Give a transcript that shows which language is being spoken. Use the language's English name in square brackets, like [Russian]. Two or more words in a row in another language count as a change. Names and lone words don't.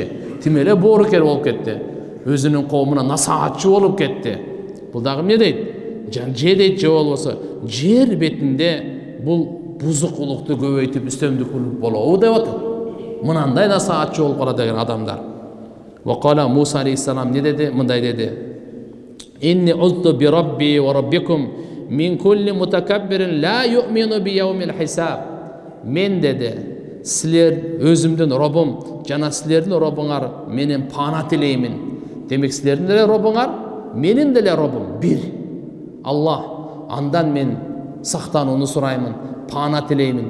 [Kyrgyz] Тим эле боорукер болуп кетти. Өзүнүн коомуна насаатчы болуп кетти. Бул дагы эмне дейт? Же дейт, же болбосо жер бетинде бул бузукулукту көбөйтүп үстөмдүк болобу деп атат. Мынандай насаатчы болуп калат деген адамдар. Вакала Муса алейхиссалам не деди? Мындай деди. [Arabic] إني عذت بربي وربكم من كل متكبر لا يؤمن بيوم الحساب. [Kyrgyz] Мен деди, силер өзүмдүн робум жана силердин робуңар менен пана тилеймин. Демек силердин деле робуңар, менин деле робум бир. Аллах, андан мен сактанууну сураймын, пана тилеймин.